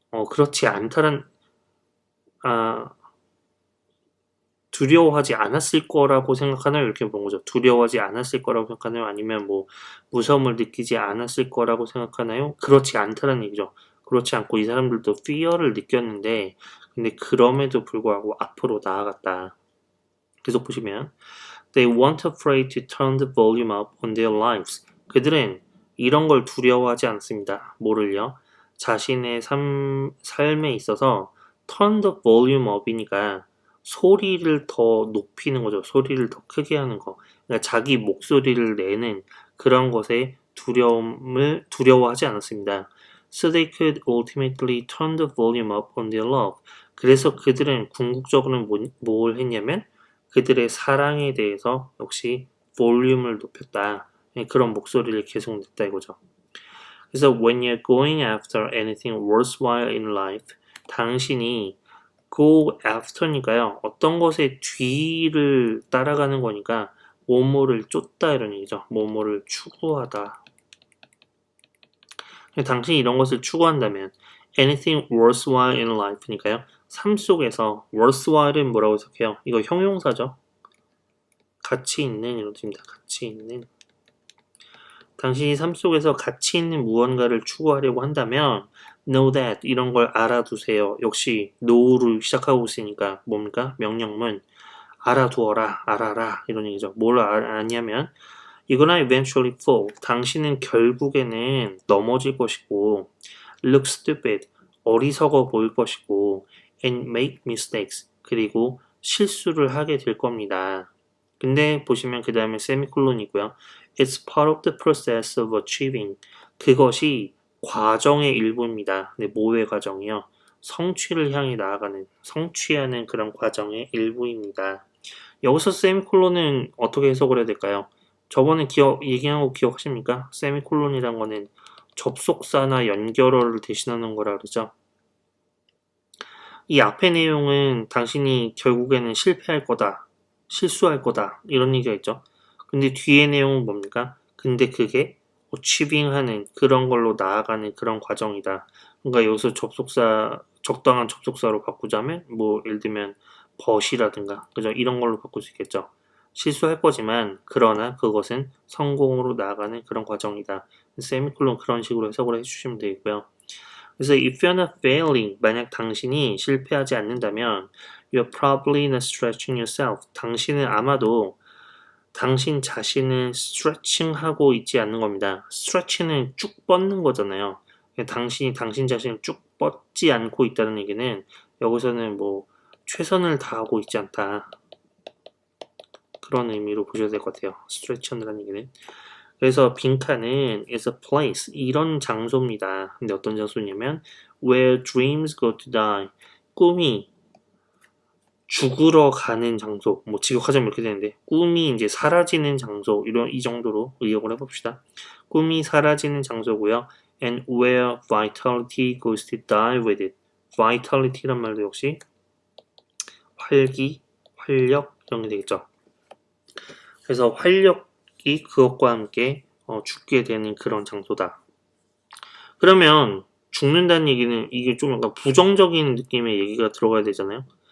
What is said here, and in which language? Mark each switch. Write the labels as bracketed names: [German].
[Korean] 그렇지 않다란 두려워하지 않았을 거라고 생각하나요? 이렇게 본 거죠. 두려워하지 않았을 거라고 생각하나요? 아니면 뭐 무서움을 느끼지 않았을 거라고 생각하나요? 그렇지 않다는 얘기죠. 그렇지 않고 이 사람들도 fear를 느꼈는데 근데 그럼에도 불구하고 앞으로 나아갔다. 계속 보시면 [English] They weren't afraid to turn the volume up on their lives. [Korean] 그들은 이런 걸 두려워하지 않습니다. 뭐를요? 자신의 삶에 있어서 turn the volume up이니까 소리를 더 높이는 거죠. 소리를 더 크게 하는 거. 그러니까 자기 목소리를 내는 그런 것에 두려워하지 않았습니다. [English] So they could ultimately turn the volume up on their love. [Korean] 그래서 그들은 궁극적으로는 뭘 했냐면 그들의 사랑에 대해서 역시 볼륨을 높였다. 그런 목소리를 계속 냈다 이거죠. 그래서 [English] when you're going after anything worthwhile in life, [Korean] 당신이 go after니까요. 어떤 것의 뒤를 따라가는 거니까 뭐뭐를 쫓다 이런 얘기죠. 뭐뭐를 추구하다. 당신이 이런 것을 추구한다면 anything worthwhile in life니까요. 삶 속에서 worthwhile은 뭐라고 해석해요? 이거 형용사죠. 가치 있는 이런 뜻입니다. 가치 있는. 당신이 삶 속에서 가치 있는 무언가를 추구하려고 한다면 [English] know that [Korean] 이런 걸 알아두세요. 역시 know를 시작하고 있으니까 뭡니까? 명령문 알아두어라, 알아라 이런 얘기죠. 뭘 아냐면 [English] you're gonna eventually fall. [Korean] 당신은 결국에는 넘어질 것이고 [English] look stupid. [Korean] 어리석어 보일 것이고 [English] and make mistakes. [Korean] 그리고 실수를 하게 될 겁니다. 근데 보시면 그 다음에 세미콜론이 있고요. [English] It's part of the process of achieving. [Korean] 그것이 과정의 일부입니다. 네, 뭐의 과정이요? 성취를 향해 나아가는, 성취하는 그런 과정의 일부입니다. 여기서 세미콜론은 어떻게 해석을 해야 될까요? 저번에 얘기한 거 기억하십니까? 세미콜론이란 거는 접속사나 연결어를 대신하는 거라 그러죠. 이 앞의 내용은 당신이 결국에는 실패할 거다, 실수할 거다 이런 얘기가 있죠. 근데 뒤의 내용은 뭡니까? 근데 그게 achieving하는 그런 걸로 나아가는 그런 과정이다. 그러니까 여기서 접속사 적당한 접속사로 바꾸자면 뭐 예를 들면 but이라든가 그죠? 이런 걸로 바꿀 수 있겠죠. 실수할 거지만 그러나 그것은 성공으로 나아가는 그런 과정이다. 세미콜론 그런 식으로 해석을 해주시면 되겠고요. 그래서 [English] if you're not failing, [Korean] 만약 당신이 실패하지 않는다면 [English] you're probably not stretching yourself. [Korean] 당신은 아마도 당신 자신을 stretching하고 있지 않는 겁니다. stretch는 쭉 뻗는 거잖아요. 당신이 당신 자신을 쭉 뻗지 않고 있다는 얘기는 여기서는 뭐 최선을 다하고 있지 않다. 그런 의미로 보셔야 될 것 같아요. stretch라는 얘기는. 그래서 빈칸은 [English] is a place [Korean] 이런 장소입니다. 근데 어떤 장소냐면 [English] where dreams go to die [Korean] 꿈이 죽으러 가는 장소 뭐 직역하자면 이렇게 되는데 꿈이 이제 사라지는 장소 이 정도로 의역을 해봅시다. 꿈이 사라지는 장소고요. [English] and where vitality goes to die with it. [Korean] vitality란 말도 역시 활기, 활력 이런 게 되겠죠. 그래서 활력이 그것과 함께 죽게 되는 그런 장소다. 그러면 죽는다는 얘기는 이게 좀 약간 부정적인 느낌의 얘기가 들어가야 되잖아요.